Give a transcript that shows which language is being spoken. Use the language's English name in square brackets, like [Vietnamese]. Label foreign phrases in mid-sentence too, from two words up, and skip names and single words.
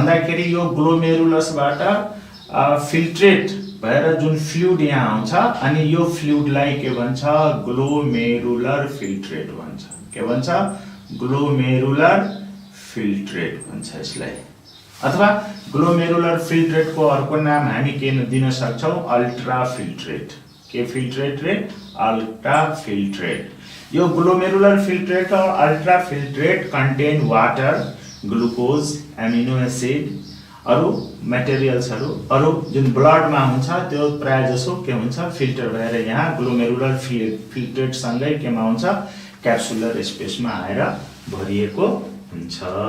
[Nepali] भन्दाखेरि यो ग्लोमेरुलसबाट फिल्ट्रेट भएर जुन फ्लुइड यहाँ आउँछ अनि यो फ्लुइडलाई के भन्छ [English] glomerular filtrate [Nepali] भन्छ के भन्छ [English] glomerular filtrate [Nepali] भन्छ यसलाई अथवा [English] glomerular filtrate-ko [Nepali] अर्को नाम हामी के दिन सक्छौं [English] ultra filtrate [Nepali] के फिल्ट्रेट रे [English] ultra filtrate [Nepali] यो [English] glomerular filtrate [Nepali] और [English] ultra filtrate contain water glucose amino acid [Nepali] अरु मटेरियल्सहरु अरु जुन ब्लडमा हुन्छ त्यो प्राय जसो के हुन्छ फिल्टर भएर यहाँ [English] glomerular filtrate [Nepali] सँगै केमा हुन्छ [English] capsular space-ma [Nepali] आएर भरिएको हुन्छ